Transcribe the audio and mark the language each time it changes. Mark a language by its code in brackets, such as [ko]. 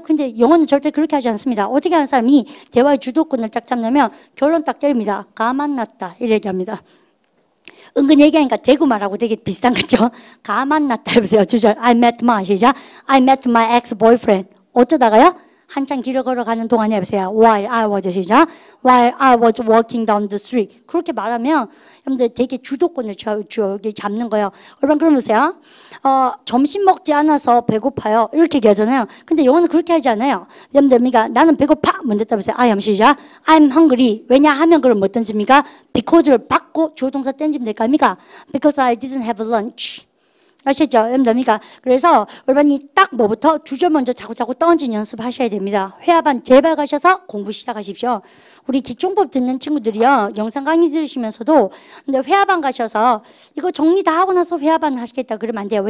[ko] 근데 영어는 절대 그렇게 하지 않습니다. 어떻게 하는 사람이 대화의 주도권을 딱 잡냐면 결론 딱 때립니다. 가만 놨다. 이렇게 얘기합니다. 은근 얘기하니까 대구 말하고 되게 비슷한 거죠. 가만 놨다 해보세요. 주절. [en] I met my [ko] 시작. [en] I met my ex-boyfriend. [ko] 어쩌다가요? 한참 길을 걸어가는 동안에 해보세요. [en] While I was [ko] 시작. [en] While I was walking down the street. [ko] 그렇게 말하면 여러분들 되게 주도권을 잡는 거예요. 여러분 그럼 보세요. 점심 먹지 않아서 배고파요. 이렇게 얘기하잖아요. 근데 영어는 그렇게 하지 않아요. 여러분들 그러니까 나는 배고파. 먼저 따보세요. [en] I am [ko] 시작. [en] I'm hungry. [ko] 왜냐하면 그럼 뭐 던집니까? Because를 받고 주어 동사 던지면 될까? [en] Because I didn't have lunch. [ko] 아시죠? 그러니까 그래서 여러분이 딱 뭐부터 주저 먼저 자꾸 던진 연습하셔야 됩니다. 회화반 제발 가셔서 공부 시작하십시오. 우리 기총법 듣는 친구들이요 영상 강의 들으시면서도 근데 회화반 가셔서 이거 정리 다 하고 나서 회화반 하시겠다 그러면 안 돼요.